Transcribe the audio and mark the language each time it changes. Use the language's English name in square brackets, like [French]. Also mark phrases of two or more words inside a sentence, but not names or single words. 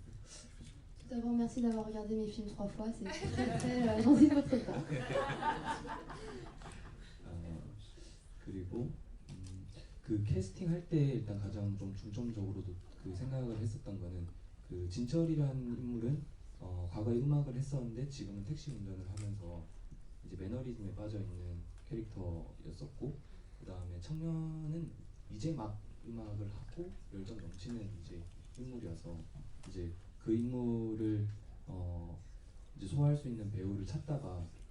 [French] Tout d'abord, merci d'avoir regardé mes films 3 fois, c'est très très gentil de votre part. [Korean] 그리고 그 캐스팅 할 때 일단 가장 좀 중점적으로도 그 생각을 했었던 거는 그 진철이라는 인물은 과거에 음악을 했었는데 지금은 택시 운전을 하면서 이제 매너리즘에 빠져 있는 캐릭터였었고, 그 다음에 청년은 이제 막 음악을 하고 열정 넘치는 이제 인물이어서 이제 그 인물을 이제 소화할 수 있는 배우를 찾다가